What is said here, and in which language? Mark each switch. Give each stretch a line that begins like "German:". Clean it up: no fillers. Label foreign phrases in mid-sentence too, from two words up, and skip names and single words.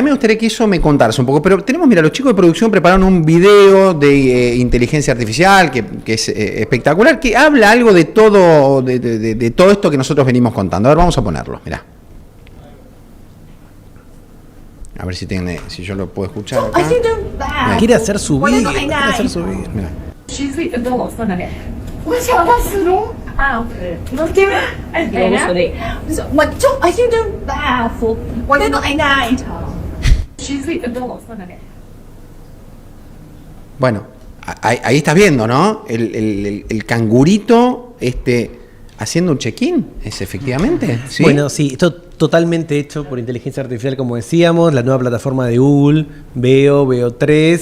Spanish: mí me gustaría que eso me contaras un poco, pero tenemos, mira, los chicos de producción prepararon un video de inteligencia artificial que es espectacular, que habla algo de todo, de todo esto que nosotros venimos contando. A ver, vamos a ponerlo, mirá. A ver si yo lo puedo escuchar acá. Quiere hacer su video, quiere hacer su video. Mirá. 10岁跟我说那个，我想他始终啊，我叫哎呀，我就哎呀就大福，我那个哎那一场，10岁跟我说那个。 Bueno, ahí estás viendo, ¿no? El cangurito haciendo un check-in, ¿es efectivamente? ¿Sí? Bueno, sí, esto totalmente hecho por inteligencia artificial, como decíamos, la nueva plataforma de Google, Veo 3,